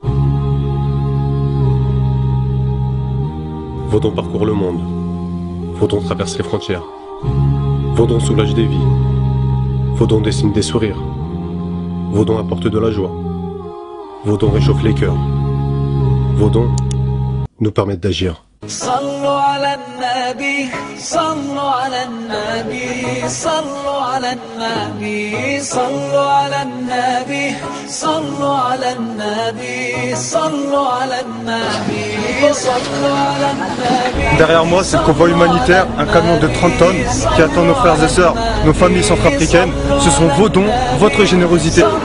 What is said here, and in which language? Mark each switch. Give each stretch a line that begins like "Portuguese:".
French: Vos dons parcourent le monde. Vos dons traversent les frontières. Vos dons soulagent des vies. Vos dons dessinent des sourires. Vos dons apportent de la joie. Vos dons réchauffent les cœurs. Vos dons nous permettent d'agir.
Arabic: صلوا على النبي صلوا على النبي صلوا على النبي صلوا على النبي صلوا على النبي صلوا على النبي صلوا على النبي.
French: Derrière moi, c'est le convoi humanitaire, un camion de 30 tonnes qui attend nos frères et sœurs, nos familles centrafricaines. Ce sont vos dons, votre générosité.